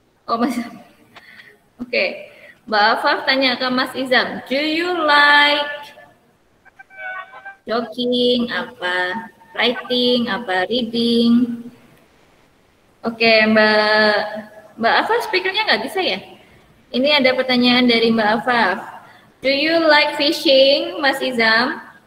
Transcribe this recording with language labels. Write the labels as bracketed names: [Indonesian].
[Indonesian] Oh, Mas. Oke. Mbak Alfa tanya ke Mas Izam. [English] Do you like jogging, apa, writing, apa, reading? [Indonesian] Oke, Mbak Afaf, speakernya nggak bisa ya? Ini ada pertanyaan dari Mbak Afaf. [English] Do you like fishing, Mas Izam?